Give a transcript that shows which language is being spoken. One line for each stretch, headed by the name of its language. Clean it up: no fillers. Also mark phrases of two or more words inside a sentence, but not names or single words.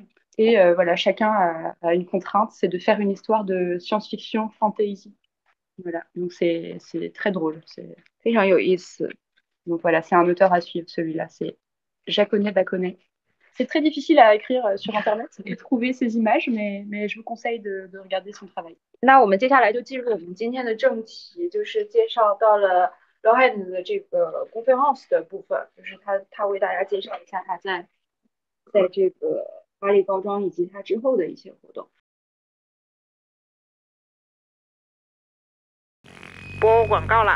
French: Et voilà, chacun a une contrainte, c'est de faire une histoire de science-fiction fantasy. Voilà, donc c'est très drôle. Donc voilà, c'est un auteur à suivre, celui-là. C'est Jaconet Baconnet. C'est très difficile à écrire sur Internet et trouver ces images, mais je vous conseille de regarder son travail.
Chinese: 那我们接下来就进入我们今天的正题，就是介绍到了 Lohan 的这个 conference 的部分，就是他为大家介绍一下他在这个巴黎高庄以及他之后的一些活动。播广告啦！